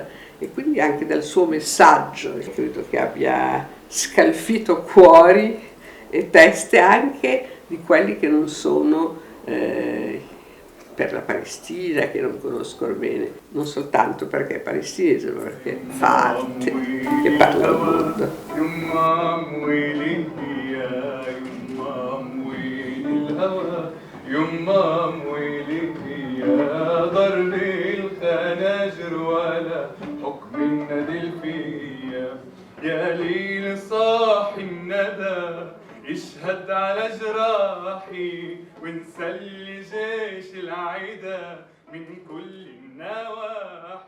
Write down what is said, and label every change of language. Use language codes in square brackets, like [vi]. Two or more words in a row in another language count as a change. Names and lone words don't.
[it] E quindi anche dal suo messaggio, credo che abbia scalfito cuori e teste anche di quelli che non sono per la Palestina, che non conoscono bene, non soltanto perché è palestinese, ma perché fa arte e parla al mondo. [ar] يا ليل صاحي الندى اشهد على جراحي ونسلي جيش العدا من كل النواحي.